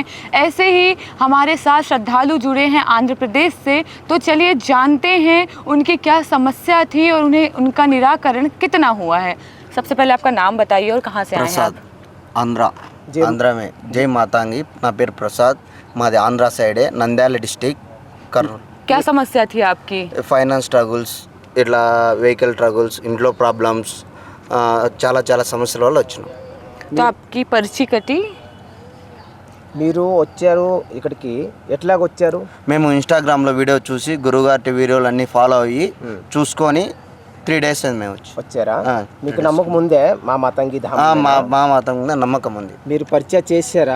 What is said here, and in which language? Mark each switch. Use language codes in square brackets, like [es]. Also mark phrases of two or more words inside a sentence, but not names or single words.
[hi] ऐसे ही हमारे साथ श्रद्धालु जुड़े हैं आंध्र प्रदेश से, तो चलिए जानते हैं उनकी क्या समस्या थी और उन्हें उनका निराकरण कितना हुआ है। सबसे पहले आपका नाम बताइए और कहाँ से आए हैं आप? आंध्रा में जय मातांगी। [te] నా పేరు ప్రసాద్, మాది ఆంధ్రా సైడే నంద్యాల డిస్ట్రిక్ట్ కర్నూలు। [hi] क्या समस्या थी आपकी? [en] finance struggles, [te] ఇట్లా [en] vehicle struggles, [te] ఇంట్లో ప్రాబ్లమ్స్, చాలా చాలా సమస్యల వల్ల వచ్చినాం। [hi] तो आपकी पर्ची कटी? [te] మీరు వచ్చారు ఇక్కడికి ఎట్లాగ వచ్చారు? మేము ఇన్స్టాగ్రామ్లో వీడియో చూసి గురుగారి వీడియోలు అన్నీ ఫాలో అయ్యి చూసుకొని 3 days అయింది మేము వచ్చారా? మీకు నమ్మకం ఉందే మా మాతంగి ధామ్? మా మతం మీద నమ్మకం ఉంది। మీరు పరిచయం చేశారా?